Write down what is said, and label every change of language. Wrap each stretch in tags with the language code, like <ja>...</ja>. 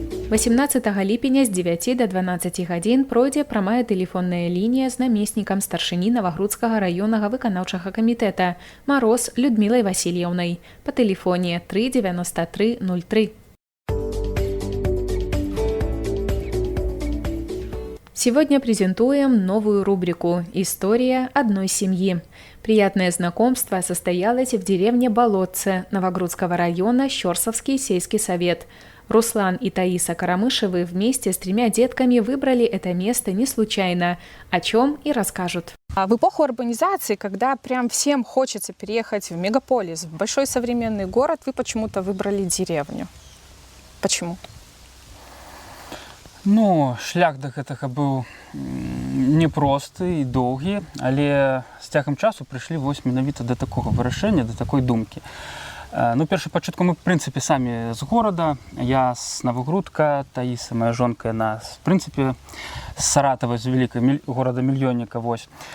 <be>18 ліпеня з 9 до 12 гадзін пройдзе прамая тэлефонная лінія з намеснікам старшыні Навагрудскага раённага выканаўчага камітэта Мароз Людмілай Васильевнай па тэлефоне 3 93 03.</be> <ru>Сегодня презентуем новую рубрику «История одной семьи». Приятное знакомство состоялось в деревне Болотце Новогрудского района Щорсовский сельский совет. Руслан и Таиса Карамышевы вместе с 3 детками выбрали это место не случайно, о чем и расскажут. В эпоху урбанизации, когда прям всем хочется переехать в мегаполис, в большой современный город, вы почему-то выбрали деревню. Почему?</ru> <be>Ну, шлях до гэтага быў непросты і доўгі, але з цягам часу прыйшлі вось менавіта да такога вырашэння, да такой думкі. Ну, першапачатку мы, в прынцыпе, самі з горада. Я з Навагрудка, Таіса, моя жонка, яна, в прынцыпе, з Саратава, з вялікага горада-мільённіка, вось.</be>